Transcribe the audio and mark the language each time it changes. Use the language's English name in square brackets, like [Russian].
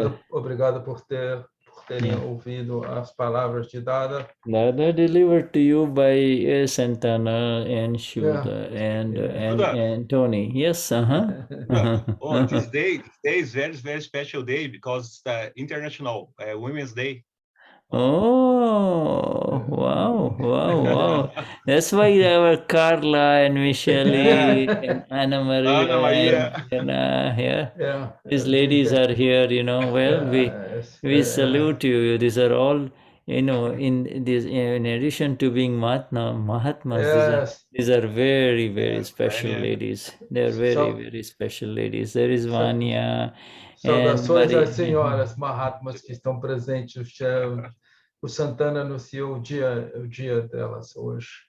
[Portuguese] Obrigado por terem ouvido as palavras de Dada. [English] Dada delivered to you by Santana and Shuddha and Tony. Yes, Oh, this day is very, very special day because it's the International Women's Day. Oh, wow. That's why our Carla and Michelle and Anna Maria and these ladies are here, Well, we salute you. These are all, in addition to being Mahatmas, these are very, very special ladies. They're very, very special ladies. There is Vanya. [Portuguese] Saudações às senhoras Mahatmas que estão presentes. O Santana anunciou o dia delas hoje.